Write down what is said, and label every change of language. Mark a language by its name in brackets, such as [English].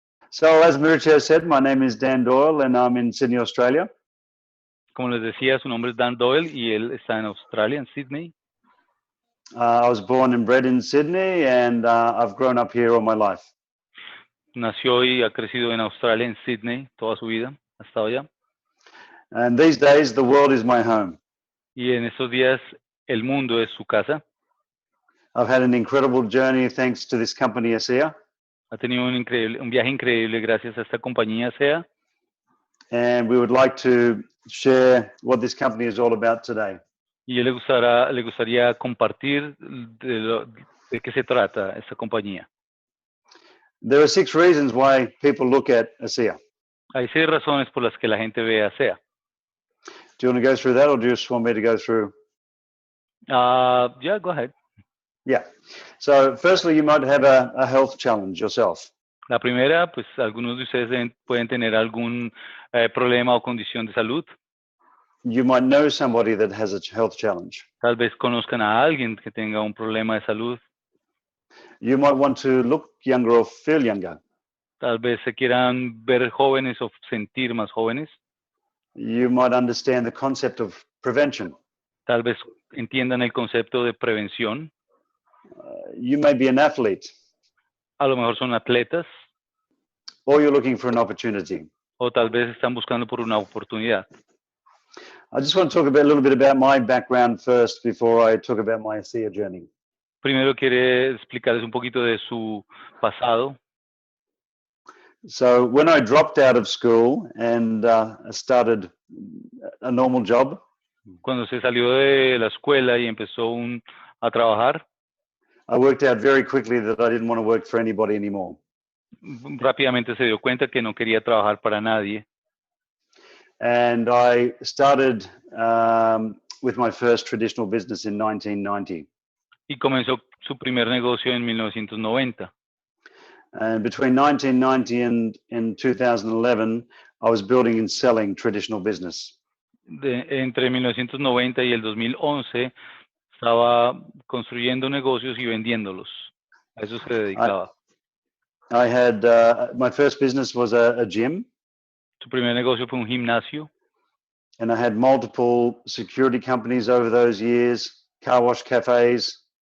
[English] So, as Mauricio said, my name is Dan Doyle and I'm in Sydney, Australia. [Spanish] Como les decía, su nombre es Dan Doyle y él está en Australia, en Sydney. [English] I was born and bred in Sydney and I've grown up here all my life. [Spanish] Nació y ha crecido en Australia, en Sydney, toda su vida. Ha estado allá. [English] And these days, the world is my home. [Spanish] Y en estos días, el mundo es su casa. [English] I've had an incredible journey thanks to this company, ASEA. [Spanish] Ha tenido un viaje increíble gracias a esta compañía ASEA. [English] And we would like to share what this company is all about today. [Spanish] Y él le gustaría compartir de qué se trata esta compañía. [English] There are 6 reasons why people look at ASEA. [Spanish] Hay 6 razones por las que la gente ve a ASEA. [English] Do you want to go through that or do you just want me to go through? Yeah, go ahead. Yeah. So firstly, you might have a health challenge yourself. [Spanish] La primera, pues algunos de ustedes pueden tener algún problema o condición de salud. [English] You might know somebody that has a health challenge. [Spanish] Tal vez conozcan a alguien que tenga un problema de salud. [English] You might want to look younger or feel younger. [Spanish] Tal vez se quieran ver jóvenes o sentir más jóvenes. [English] You might understand the concept of prevention. [Spanish] Tal vez entiendan el concepto de prevención. [English] You may be an athlete. [Spanish] A lo mejor son atletas. [English] Or you're looking for an opportunity. [Spanish] O tal vez están buscando por una oportunidad. [English] I just want to talk a little bit about my background first before I talk about my ASEA journey. [Spanish] Primero quiere explicarles un poquito de su pasado. [English] So when I dropped out of school and started a normal job, [Spanish] Cuando se salió de la escuela y empezó a trabajar, [English] I worked out very quickly that I didn't want to work for anybody anymore. [Spanish] rápidamente se dio cuenta que no quería trabajar para nadie. [English] And I started with my first traditional business in 1990. [Spanish] Y comenzó su primer negocio en 1990. [English] And between 1990 and 2011, I was building and selling traditional business. [Spanish] Entre 1990 y el 2011 estaba construyendo negocios y vendiéndolos. A eso se dedicaba. [English] I had my first business was a gym. [Spanish] Su primer negocio fue un gimnasio. [English] And I had multiple security companies over those years, car wash cafes.